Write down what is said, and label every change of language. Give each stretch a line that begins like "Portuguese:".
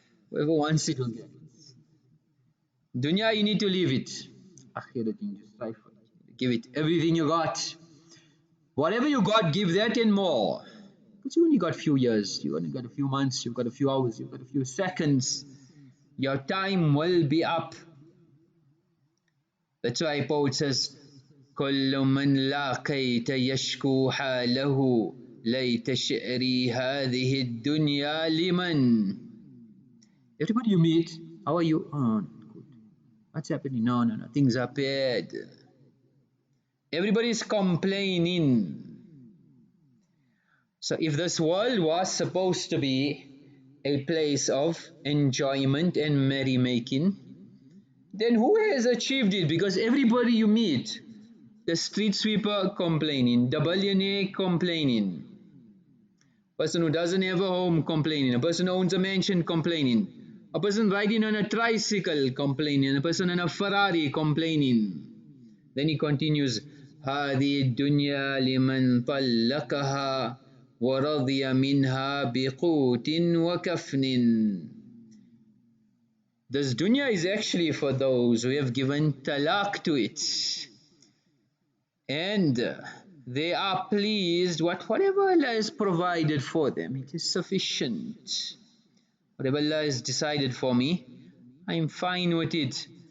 English: Whoever wants it will get it. Dunya, you need to leave it. Akhirat, you need to strive for it. Give it everything you got. Whatever you got, give that and more. Because you only got a few years, you only got a few months, you've got a few hours, you've got a few seconds. Your time will be up. That's why poet says,
Arabic: كل من لاقيت يشكو حاله ليت شعري هذه الدنيا لمن.
English: Everybody you meet, how are you? Oh, good. What's happening? No, things are bad. Everybody is complaining. So if this world was supposed to be a place of enjoyment and merrymaking, then who has achieved it? Because everybody you meet, the street sweeper complaining, the billionaire complaining, person who doesn't have a home complaining, a person who owns a mansion complaining, a person riding on a tricycle complaining, a person on a Ferrari complaining. Then he continues,
Arabic: هذه الدنيا لمن طلقها ورضي منها بقوت وكفن.
English: This dunya is actually for those who have given talaq to it, and they are pleased whatever Allah has provided for them. It is sufficient. Whatever Allah has decided for me, I'm fine with it.